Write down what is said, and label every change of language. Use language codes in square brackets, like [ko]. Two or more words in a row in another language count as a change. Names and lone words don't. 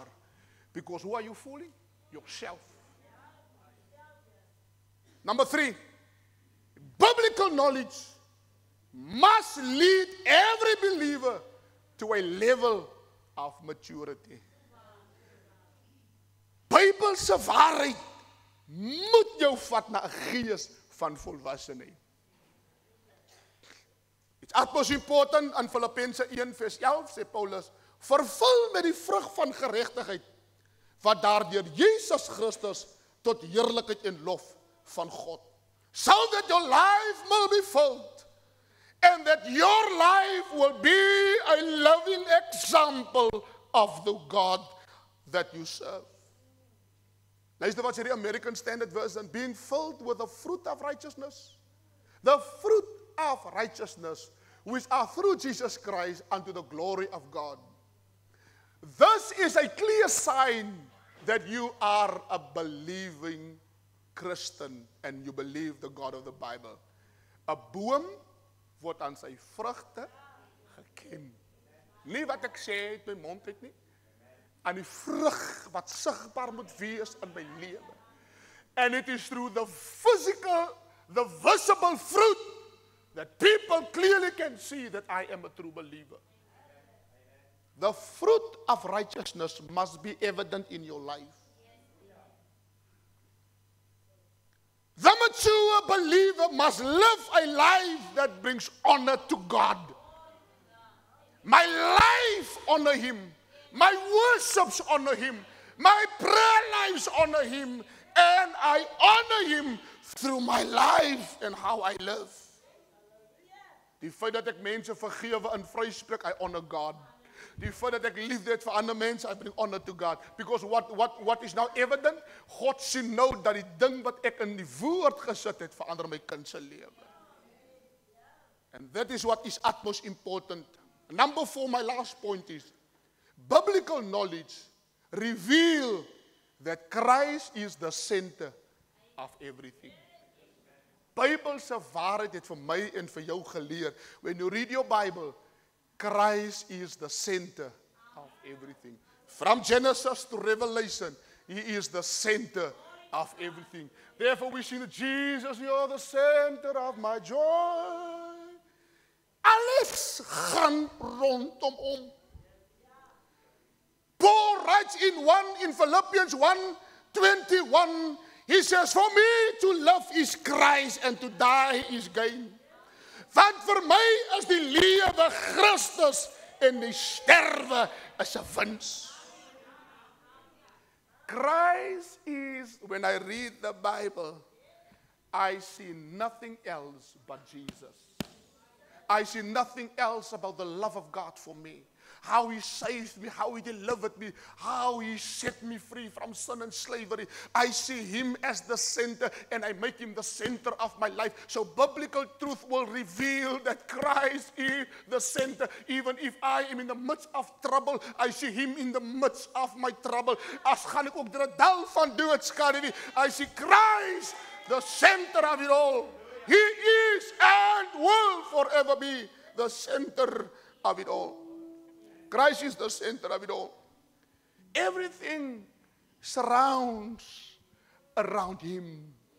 [en] Because who are you fooling? Yourself. Number 3, biblical knowledge must lead every believer to a level of maturity. [af] Bybelse waarheid moet jou vat na 'n gees van volwassenheid. [en] It's utmost important in [af] Filippense 1 vers 11 sê Paulus, vervul met die vrug van geregtigheid, wat daardeur Jesus Christus tot heerlikheid en lof van God. [en] So that your life will be filled, and that your life will be a living example of the God that you serve. [af] Luister wat sê die [en] American Standard Version, being filled with the fruit of righteousness. The fruit of righteousness, which are through Jesus Christ unto the glory of God. This is a clear sign that you are a believing Christian and you believe the God of the Bible. [af] 'n boom word aan sy vrugte geken. Nie wat ek sê uit my mond uit nie. Aan die vrug wat sigbaar moet wees in my lewe. [en] And it is through the physical, the visible fruit that people clearly can see that I am a true believer. The fruit of righteousness must be evident in your life. The mature believer must live a life that brings honor to God. My life honor Him. My worships honor Him. My prayer lives honor Him. And I honor Him through my life and how I live. [af] Die feit dat ek mense vergewe en vryspreek, [en] I honor God. [af] Die feit dat ek liefde het vir ander mense, [en] I bring honor to God. Because what is now evident, [af] God sien nou dat die ding wat ek in die woord gesit het, verander my kind se lewe. [en] And that is what is utmost important. Number 4, my last point is, biblical knowledge reveal that Christ is the center of everything. [af] Bybelse waarheid het vir my en vir jou geleer. [en] When you read your Bible, Christ is the center of everything. From Genesis to Revelation, He is the center of everything. Therefore we sing, Jesus, you're the center of my joy. [af] Alles gaan rondom hom. [en] Paul writes in Philippians 1:21, he says, for me to live is Christ and to die is gain. [af] Want vir my is die lewe Christus en die sterwe is 'n wins. [en] Christ is, when I read the Bible, I see nothing else but Jesus. I see nothing else about the love of God for me. How He saved me, how He delivered me, how He set me free from sin and slavery. I see Him as the center and I make Him the center of my life. So biblical truth will reveal that Christ is the center. Even if I am in the midst of trouble, I see Him in the midst of my trouble. [af] As gaan ek ook deur 'n dal van doodskade, [en] I see Christ the center of it all. He is and will forever be the center of it all. Christ is the center of it all. Everything surrounds around Him.